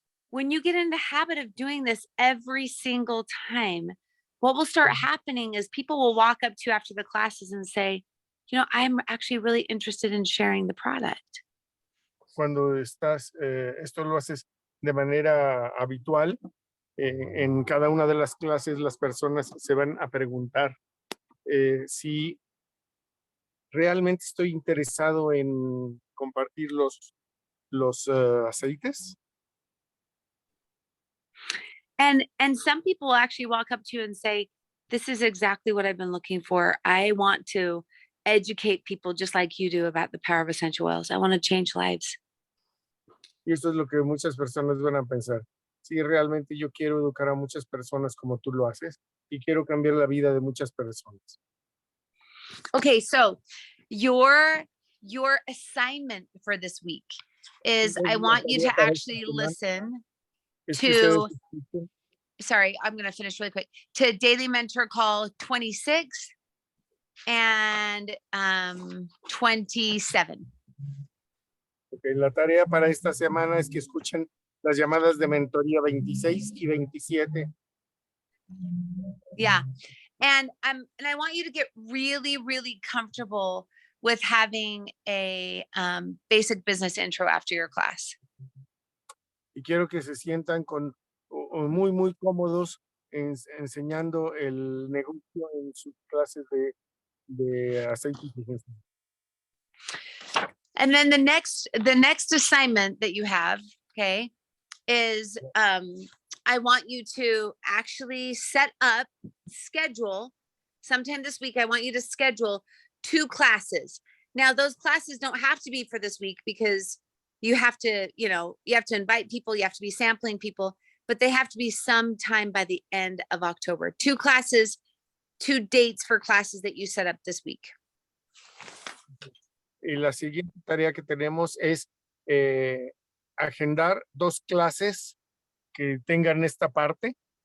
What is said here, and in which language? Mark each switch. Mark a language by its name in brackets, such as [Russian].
[English] when you get in the habit of doing this every single time, what will start happening is people will walk up to you after the classes and say, you know, I'm actually really interested in sharing the product. [Spanish] Cuando estás, esto lo haces de manera habitual, en cada una de las clases las personas se van a preguntar si realmente estoy interesado en compartir los aceites. [English] And some people will actually walk up to you and say, this is exactly what I've been looking for. I want to educate people just like you do about the power of essential oils. I want to change lives. [Spanish] Y esto es lo que muchas personas van a pensar. Sí, realmente yo quiero educar a muchas personas como tú lo haces y quiero cambiar la vida de muchas personas. [English] Okay, so your assignment for this week is I want you to actually listen to, sorry, I'm going to finish really quick, to Daily Mentor Call 26 and 27. [Spanish] Okay, la tarea para esta semana es que escuchen las llamadas de mentoría 26 y 27. [English] Yeah. And I want you to get really, really comfortable with having a basic business intro after your class. [Spanish] Y quiero que se sientan muy, muy cómodos enseñando el negocio en sus clases de aceites esenciales. [English] And then the next assignment that you have, okay, is I want you to actually schedule sometime this week. I want you to schedule 2 classes. Now, those classes don't have to be for this week because you have to invite people, you have to be sampling people, but they have to be sometime by the end of October. 2 classes, 2 dates for classes that you set up this week. [Spanish] Y la siguiente tarea que tenemos es agendar 2 clases que tengan esta parte.